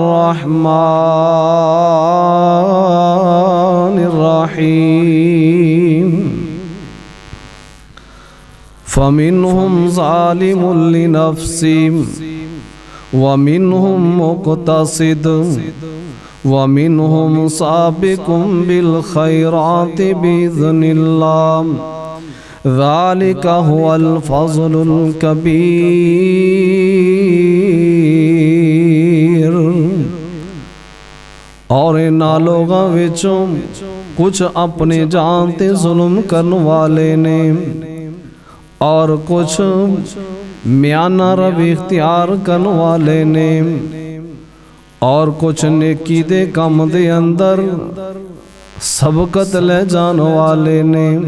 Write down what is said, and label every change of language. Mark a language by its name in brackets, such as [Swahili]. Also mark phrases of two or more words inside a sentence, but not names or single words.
[Arabic] الرحمن الرحيم فمنهم ظالم لنفسه ومنهم مقتصد ومنهم سابق بالخيرات بإذن الله ذلك هو الفضل [Punjabi] الكبير اور ان لوگاں وچوں کچھ اپنے جان تے ظلم کرن والے نے اور کچھ میانہ روی اختیار کرن والے نے اور کچھ نیکی دے کام دے اندر سبقت لے جان والے نے